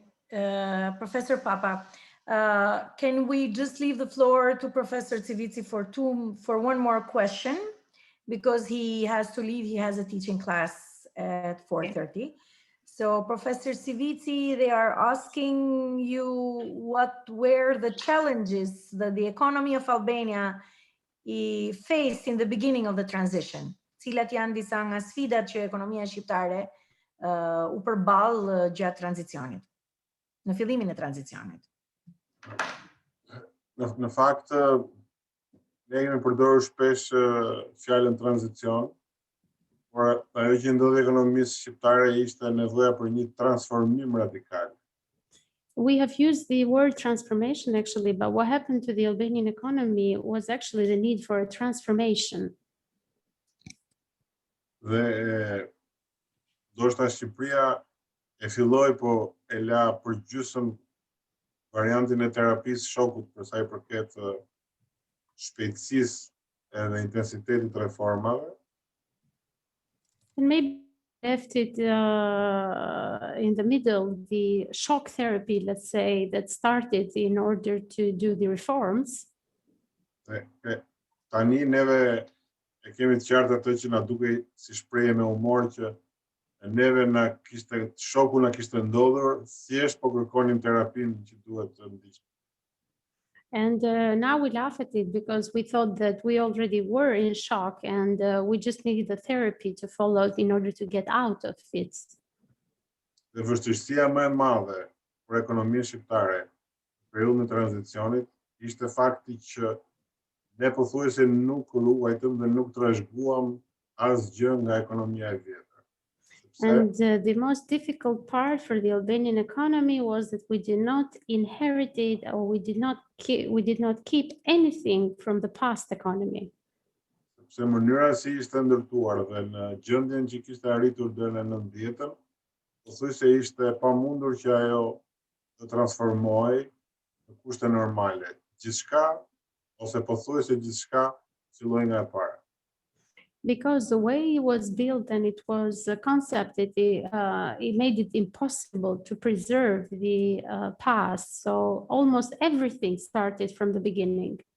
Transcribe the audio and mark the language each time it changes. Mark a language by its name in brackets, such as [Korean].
[English] Professor Papa, can we just leave the floor to Professor Civici for one more question, because he has to leave. He has a teaching class at 4:30. So Professor Civici, they are asking you what were the challenges that the economy of Albania faced in the beginning of the transition. [Albanian] Cilat janë disa nga sfidat që ekonomia shqiptare u përball gjatë tranzicionit, në fillimin e tranzicionit. Në fakt, ne kemi përdorur shpesh fjalën tranzicion, por ajo që ndodhi ekonomisë shqiptare ishte nevoja për një transformim radikal. [English] We have used the word transformation actually, but what happened to the Albanian economy was actually the need for a transformation. [Albanian] Dhe ndoshta Shqipëria e filloi, po e la për gjysmë variantin e terapisë shokut për sa i përket shpejtësisë edhe intensitetit reformave. [English] And maybe left it in the middle, the shock therapy, let's say, that started in order to do the reforms. [Albanian] Tani neve e kemi të qartë atë që na duke si shprehje me humor që neve shoku na kishte ndodhur, thjesht po kërkonim terapinë që duhet të ndiqim. [English] And now we laugh at it because we thought that we already were in shock and we just needed the therapy to follow in order to get out of it. [Albanian] Dhe vështirësia më e madhe për ekonominë shqiptare në periudhën e tranzicionit ishte fakti që ne pothuajse nuk ruajtëm dhe nuk trashëguam asgjë nga ekonomia e vjetër. [English] And the most difficult part for the Albanian economy was that we did not inherit it, or we did not keep anything from the past economy. [Albanian] Sepse mënyra si ishte ndërtuar dhe në gjendjen që kishte arritur deri në 90-ën, pothuajse ishte pamundur që ajo të transformohej në kushte normale. Gjithçka ose pothuajse gjithçka filloi nga e para. [English] Because the way it was built and it was concepted, it made it impossible to preserve the past. So almost everything started from the beginning.